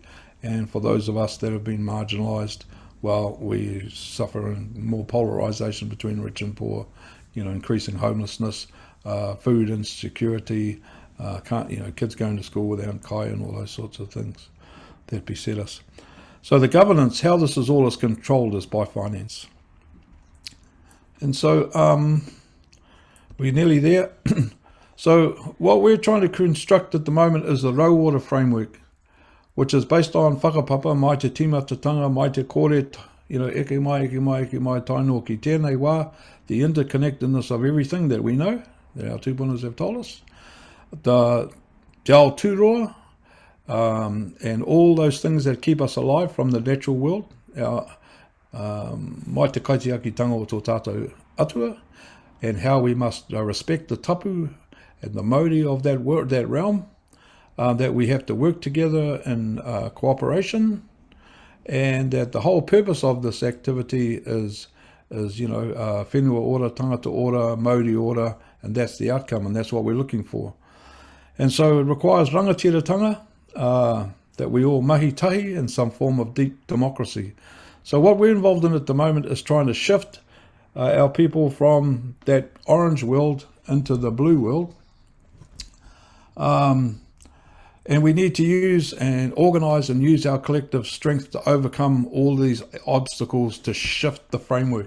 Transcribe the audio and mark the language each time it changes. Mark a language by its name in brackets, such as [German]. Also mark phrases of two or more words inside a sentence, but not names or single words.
[English] And for those of us that have been marginalised, well, we suffer more polarisation between rich and poor, increasing homelessness, food insecurity, kids going to school without kai and all those sorts of things that beset us. So the governance, how this is all controlled, is by finance. And so we're nearly there. So what we're trying to construct at the moment is the Rawater framework, which is based on whakapapa, [Māori] mai te timatatanga, mai te kore, eke mai, taino ki tēnei wā, [English] the interconnectedness of everything that we know, that our tūpunas have told us, the [Māori] te ao tūroa, [English] and all those things that keep us alive from the natural world, our [Māori] mai te kaitiakitanga o tō tātou atua, [English] and how we must respect the tapu and the mauri of that realm, that we have to work together in cooperation, and that the whole purpose of this activity is [Māori] whenua ora, tangata ora, mauri ora, [English] and that's the outcome, and that's what we're looking for. And so it requires rangatiratanga, that we all [Māori] mahi tahi [English] in some form of deep democracy. So what we're involved in at the moment is trying to shift our people from that orange world into the blue world. And we need to use and organise and use our collective strength to overcome all these obstacles to shift the framework.